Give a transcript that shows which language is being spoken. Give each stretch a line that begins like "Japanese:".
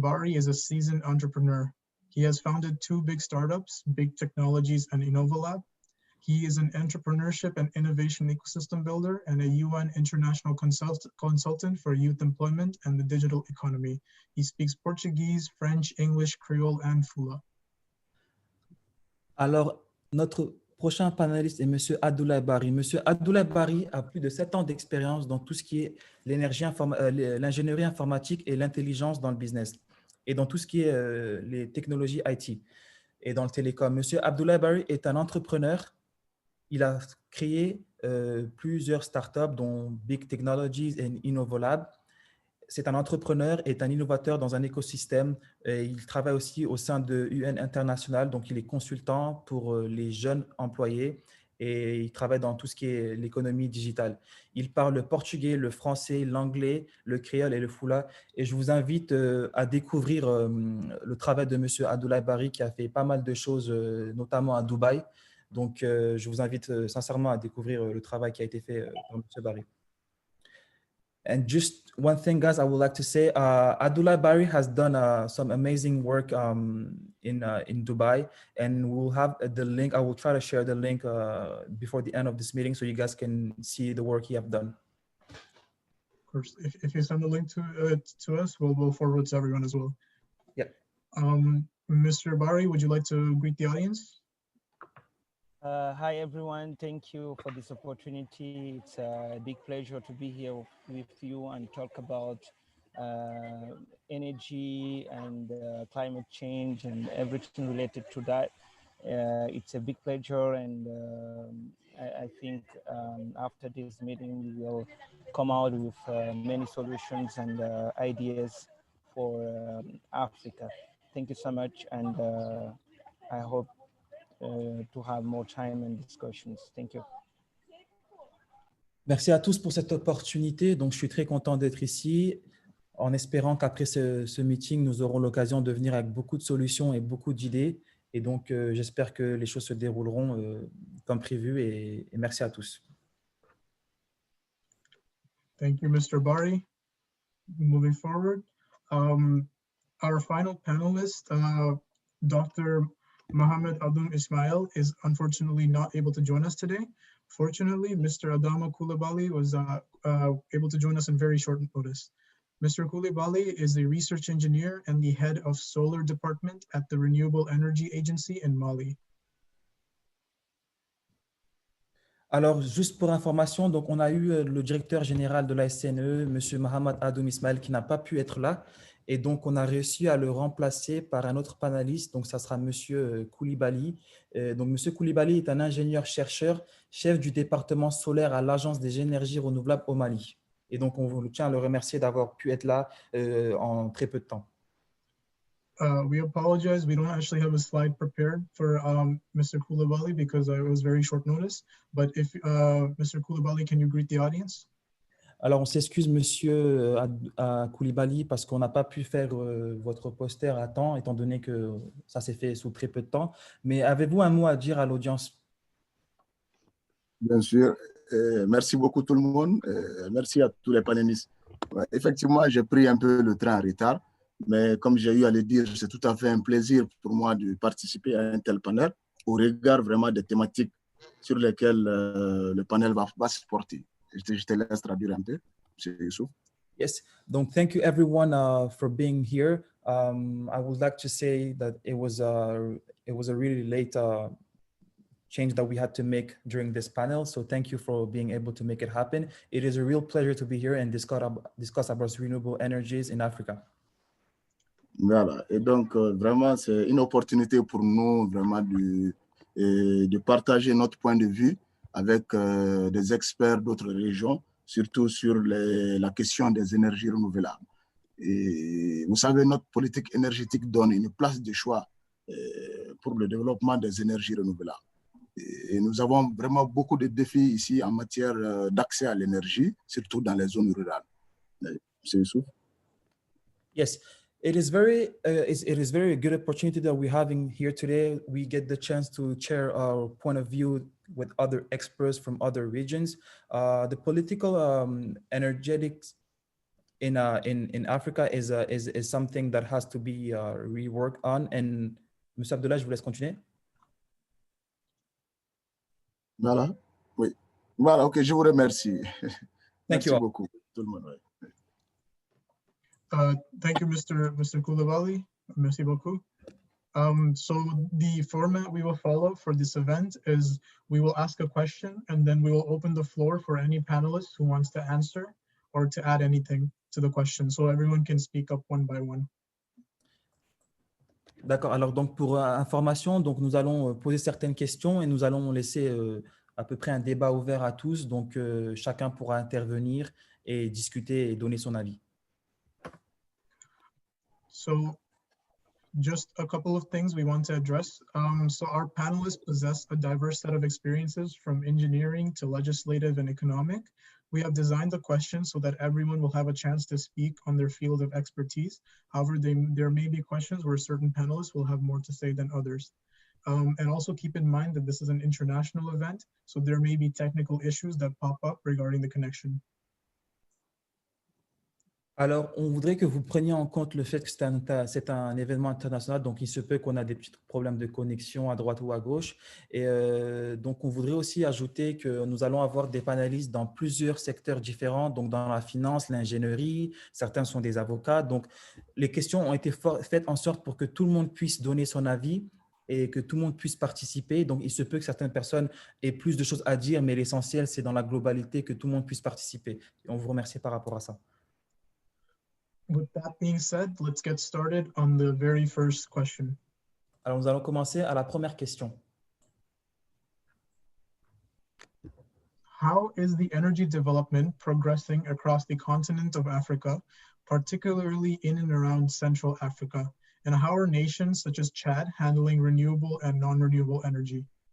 English: Bari is a seasoned entrepreneur. He has founded 2 big startups, Big Technologies and Innovalab. He is an entrepreneurship and innovation ecosystem builder and a UN international consultant for youth employment and the digital economy. He speaks Portuguese, French, English, Creole, and Fula.
French: Alors, notre prochain panéliste est M. Abdoulaye Bari. M. Abdoulaye Bari a plus de 7 ans d'expérience dans tout ce qui est l'ingénierie informatique et l'intelligence dans le business et dans tout ce qui est les technologies IT et dans le télécom. M. Abdoulaye Bari est un entrepreneur. Il a créé plusieurs startups dont Big Technologies et Innovolab. C'est un entrepreneur et un innovateur dans un écosystème. Il travaille aussi au sein de UN International, donc il est consultant pour les jeunes employés et il travaille dans tout ce qui est l'économie digitale. Il parle le portugais, le français, l'anglais, le créole et le fula. Et je vous invite à découvrir le travail de M. Abdoulaye Bari qui a fait pas mal de choses, notamment à Dubaï. Donc, je vous invite sincèrement à découvrir le travail qui a été fait par M. Bari.
English: And just one thing, guys, I would like to say, Abdoulaye Bari has done some amazing work in Dubai, and we'll have the link. I will try to share the link before the end of this meeting so you guys can see the work he have done. Of course, if you send the link to us, we'll forward to everyone as well. Yeah. Mr. Bari, would you like to greet the audience? Hi, everyone. Thank you for this opportunity. It's a big pleasure to be here with you and talk about energy and climate change and everything related to that. It's a big pleasure, and I think after this meeting, we will come out with many solutions and ideas for Africa. Thank you so much, and I hope to have more time and discussions. Thank you.
French: Merci à tous pour cette opportunité. Donc, je suis très content d'être ici, en espérant qu'après ce meeting, nous aurons l'occasion de venir avec beaucoup de solutions et beaucoup d'idées. Et donc, j'espère que les choses se dérouleront comme prévu. Et merci à tous.
English: Thank you, Mr. Bari. Moving forward, our final panelist, Dr. Mohammed Adoum Ismail, is unfortunately not able to join us today. Fortunately, Mr. Adama Coulibaly was able to join us in very short notice. Mr. Coulibaly is a research engineer and the head of solar department at the Renewable Energy Agency in Mali.
French: Alors, juste pour information, donc on a eu le directeur général de la SNE, M. Mohamed Adoum Ismail, qui n'a pas pu être là. Et donc, on a réussi à le remplacer par un autre panéliste. Donc, ça sera M. Coulibaly. Donc, M. Coulibaly est un ingénieur-chercheur, chef du département solaire à l'Agence des énergies renouvelables au Mali. Et donc, on tient à le remercier d'avoir pu être là en très peu de temps.
English: We apologize. We don't actually have a slide prepared for Mr. Coulibaly because it was very short notice. But if Mr. Coulibaly, can you greet the audience?
French: Alors, on s'excuse, Monsieur Coulibaly, parce qu'on n'a pas pu faire votre poster à temps, étant donné que ça s'est fait sous très peu de temps. Mais avez-vous un mot à dire à l'audience? Bien sûr. Merci beaucoup tout le monde. Merci à tous les panélistes. Ouais, effectivement, j'ai pris un peu le train en retard, mais comme j'ai eu à le dire, c'est tout à fait un plaisir pour moi de participer à un tel panel au regard vraiment des thématiques sur lesquelles le panel va se porter. Je te laisse traduire un peu, M. Youssouf.
English: Yes, donc thank you everyone for being here. I would like to say that it was a really late change that we had to make during this panel. So thank you for being able to make it happen. It is a real pleasure to be here and discuss about renewable energies in Africa.
French: Voilà, et donc vraiment, c'est une opportunité pour nous vraiment de partager notre point de vue avec des experts d'autres régions, surtout sur la question des énergies renouvelables. Et vous savez, notre politique énergétique donne une place de choix pour le développement des énergies renouvelables. Et nous avons vraiment beaucoup de défis ici en matière d'accès à l'énergie, surtout dans les zones rurales. C'est Youssouf?
English: Yes, it is very good opportunity that we're having here today. We get the chance to share our point of view with other experts from other regions. The political energetics in Africa is something that has to be reworked on. And M.
French: Abdullah, je vous laisse continuer. Voilà, oui. Voilà, ok, je vous remercie. Merci
English: you.
French: beaucoup, tout le monde.
English: Thank you, Mr. Koulibaly.
French: Merci beaucoup.
English: So the format we will follow for this event is we will ask a question and then we will open the floor for any panelist who wants to answer or to add anything to the question. So everyone can speak up one by one.
French: D'accord. Alors, donc, pour information, donc, nous allons poser certaines questions et nous allons laisser à peu près un débat ouvert à tous. Donc, chacun pourra intervenir et discuter et donner son avis.
English: So just a couple of things we want to address. So our panelists possess a diverse set of experiences from engineering to legislative and economic. We have designed the questions so that everyone will have a chance to speak on their field of expertise. However, there may be questions where certain panelists will have more to say than others. And also keep in mind that this is an international event, so there may be technical issues that pop up regarding the connection.
French: Alors, on voudrait que vous preniez en compte le fait que c'est un événement international, donc il se peut qu'on a des petits problèmes de connexion à droite ou à gauche. Et donc, on voudrait aussi ajouter que nous allons avoir des panélistes dans plusieurs secteurs différents, donc dans la finance, l'ingénierie, certains sont des avocats. Donc, les questions ont été faites en sorte pour que tout le monde puisse donner son avis et que tout le monde puisse participer. Donc, il se peut que certaines personnes aient plus de choses à dire, mais l'essentiel, c'est dans la globalité que tout le monde puisse participer. Et on vous remercie par rapport à ça.
English: With that being said, let's get started on the very first question.
French: Alors, nous allons commencer à la première question.
English: How is the energy development progressing across the continent of Africa, particularly in and around Central Africa? And how are nations such as Chad handling renewable and non-renewable energy?